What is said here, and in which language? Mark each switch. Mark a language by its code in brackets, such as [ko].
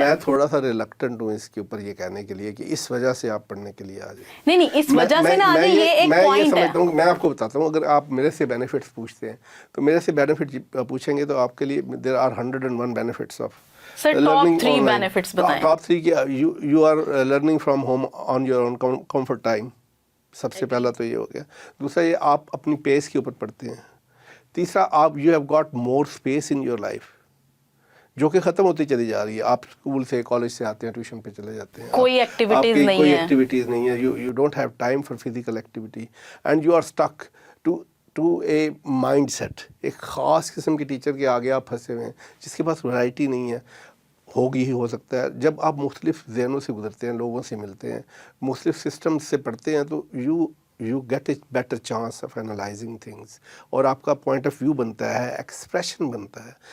[ur] میں تھوڑا سا ریلکٹنٹ ہوں اس کے اوپر یہ کہنے کے لیے کہ اس وجہ سے آپ پڑھنے کے لیے آ جائیں. نہیں اس وجہ سے نہ آ جائیں, یہ ایک پوائنٹ ہے. میں آپ کو بتاتا ہوں, اگر آپ میرے سے بینیفٹس پوچھتے ہیں تو میرے سے بینیفٹ پوچھیں گے تو آپ کے لیے [en] there are 101 benefits of Sir, top learning 3 online. [ur] benefits بتائیں. [en] Top 3 کہ you are learning from home on your own comfort time. [ur] سب سے پہلا تو یہ ہو گیا. دوسرا یہ آپ اپنی پیس کے اوپر پڑھتے ہیں. تیسرا آپ [en] you have got more space in your life [ur] جو کہ ختم ہوتی چلی جا رہی ہے. آپ اسکول سے کالج سے آتے ہیں, ٹیوشن پہ چلے جاتے ہیں, کوئی ایکٹیویٹیز نہیں ہے, کوئی ایکٹیویٹیز نہیں ہے. [en] you don't have time for physical activity and you are stuck to a mindset. [ur] ایک خاص قسم کے ٹیچر کے آگے آپ پھنسے ہوئے ہیں جس کے پاس ورائٹی نہیں ہے. ہوگی ہی ہو سکتا ہے جب آپ مختلف ذہنوں سے گزرتے ہیں, لوگوں سے ملتے ہیں, مختلف سسٹم سے پڑھتے ہیں, تو [en] you get a better chance of analysing things, [ur] اور آپ کا پوائنٹ آف ویو بنتا ہے, ایکسپریشن بنتا ہے.